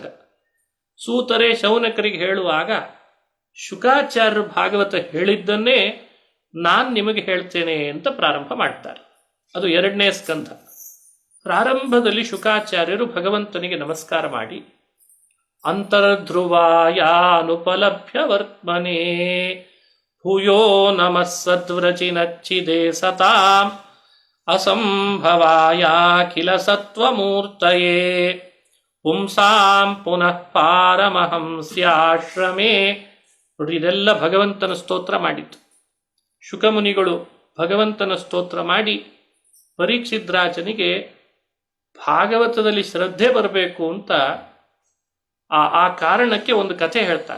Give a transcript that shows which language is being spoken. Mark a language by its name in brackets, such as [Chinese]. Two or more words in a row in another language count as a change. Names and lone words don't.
[Kannada] ಸೂತರೇ ಶೌನಕರಿಗೆ ಹೇಳುವಾಗ ಶುಕಾಚಾರ್ಯರು ಭಾಗವತ ಹೇಳಿದ್ದನ್ನೇ ನಾನು ನಿಮಗೆ ಹೇಳ್ತೇನೆ ಅಂತ ಪ್ರಾರಂಭ ಮಾಡ್ತಾರೆ. ಅದು 2ನೇ ಸ್ಕಂದ. ಪ್ರಾರಂಭದಲ್ಲಿ ಶುಕಾಚಾರ್ಯರು ಭಗವಂತನಿಗೆ ನಮಸ್ಕಾರ ಮಾಡಿ [Sanskrit] ಅಂತರ್ಧ್ರುವಾಯಾನುಪಲಭ್ಯ ವರ್ತ್ಮನೇ ಭೂಯೋ ನಮಃ ಸದ್ವ್ರಚಿನಚ್ಚಿದೆ ಸತಾಂ ಅಸಂಭವಾಯಾಖಿಲ ಸತ್ವಮೂರ್ತಯೇ ಪುಂಸಾಂ ಪುನಃ ಪಾರಮಹಂಸ್ಯಾಶ್ರಮೇ. [Kannada] ನೋಡಿ, ಇದೆಲ್ಲ ಭಗವಂತನ ಸ್ತೋತ್ರ ಮಾಡಿತ್ತು. ಶುಕಮುನಿಗಳು ಭಗವಂತನ ಸ್ತೋತ್ರ ಮಾಡಿ ಪರೀಕ್ಷಿದ್ರಾಜನಿಗೆ ಭಾಗವತದಲ್ಲಿ ಶ್ರದ್ಧೆ ಬರಬೇಕು ಅಂತ ಆ ಕಾರಣಕ್ಕೆ ಒಂದು ಕಥೆ ಹೇಳ್ತಾರೆ.